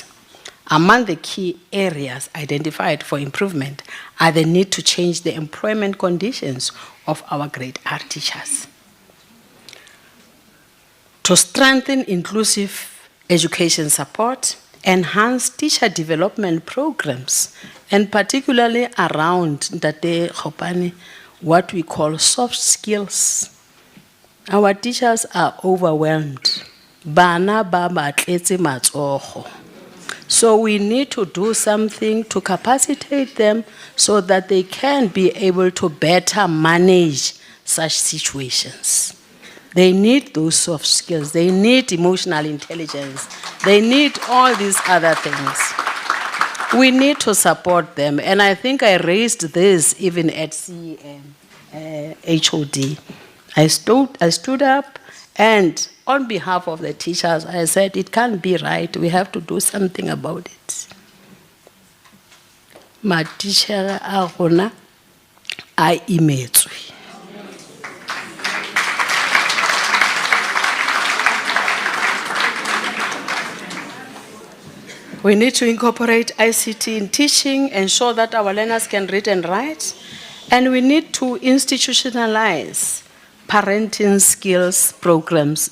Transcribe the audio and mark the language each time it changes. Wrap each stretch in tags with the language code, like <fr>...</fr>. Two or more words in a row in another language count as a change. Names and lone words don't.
<en>Among the key areas identified for improvement are the need to change the employment conditions of our grade R teachers, to strengthen inclusive education support, enhance teacher development programs, and particularly around Ntate Khopane, what we call soft skills. Our teachers are overwhelmed.</en> <tn>Bana ba batletse matsogo.</tn> <en>So we need to do something to capacitate them so that they can be able to better manage such situations. They need those soft skills. They need emotional intelligence. They need all these other things. We need to support them. And I think I raised this even at HOD. I stood up, and on behalf of the teachers, I said, it can't be right. We have to do something about it.</en> <st>matitjhere a rona a imetswe.</st> <en>We need to incorporate ICT in teaching, ensure that our learners can read and write, and we need to institutionalize parenting skills programs.</en>